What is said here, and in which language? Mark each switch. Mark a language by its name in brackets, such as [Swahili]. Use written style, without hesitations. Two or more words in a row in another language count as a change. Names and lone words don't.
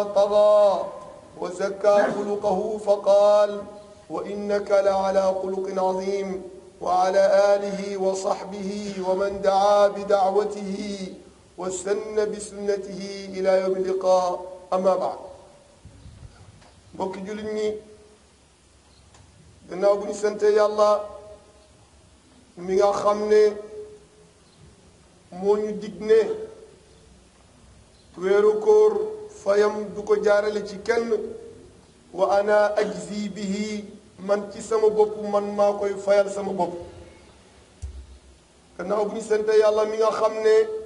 [Arabic] طغى وزكى خلقه فقال وإنك لعلى خلق عظيم وعلى آله وصحبه ومن دعا بدعوته واستن بسنته إلى يوم اللقاء أما بعد [Wolof] mbokki jullit ñi gannaaw bu ñu sante yàlla mi nga xam ne moo ñu dig ne weeru koor fayam du ko jaarale ci kenn [Arabic] وأنا أجزي به [Wolof] man ci sama bopp man maa koy fayal sama bopp gannaaw bu ñu sante yàlla mi nga xam ne